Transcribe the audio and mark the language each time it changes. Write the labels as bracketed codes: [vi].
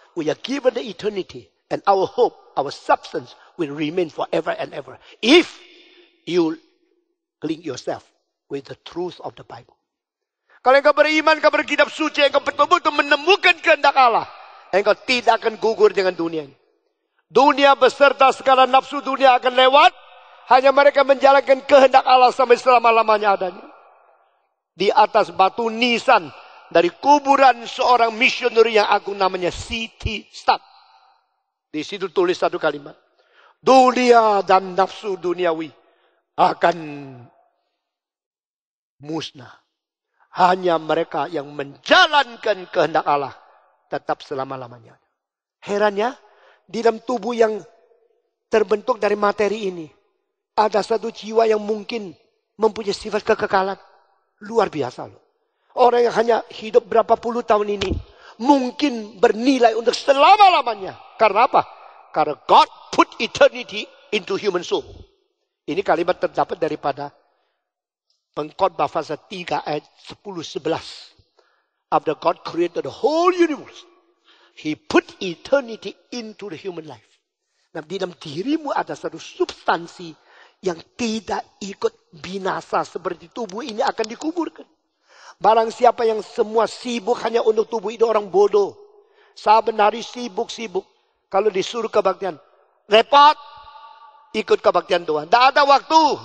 [en] We are given the eternity. And our hope, our substance will remain forever and ever. If you link yourself with the truth of the Bible. [id] Kalau engkau beriman kepada kitab suci, engkau betul-betul menemukan kehendak Allah. Engkau tidak akan gugur dengan dunia ini. Dunia beserta segala nafsu dunia akan lewat. Hanya mereka menjalankan kehendak Allah sampai selama-lamanya adanya. Di atas batu nisan dari kuburan seorang misioneri yang agung namanya C.T. Studd. Di situ tulis satu kalimat. Dunia dan nafsu duniawi akan musnah. Hanya mereka yang menjalankan kehendak Allah tetap selama-lamanya. Herannya, di dalam tubuh yang terbentuk dari materi ini, ada satu jiwa yang mungkin mempunyai sifat kekekalan. Luar biasa loh. Orang yang hanya hidup berapa puluh tahun ini, mungkin bernilai untuk selama-lamanya. Karena apa? Karena [en] God put eternity into human soul. [id] Ini kalimat terdapat daripada Pengkhotbah pasal 3 ayat 10-11. [en] After God created the whole universe, He put eternity into the human life. [id] Nah, di dalam dirimu ada satu substansi yang tidak ikut binasa seperti tubuh ini akan dikuburkan. Barang siapa yang semua sibuk hanya untuk tubuh itu orang bodoh. Saben hari sibuk-sibuk. Kalau disuruh kebaktian, repot, ikut kebaktian Tuhan. Tidak ada waktu.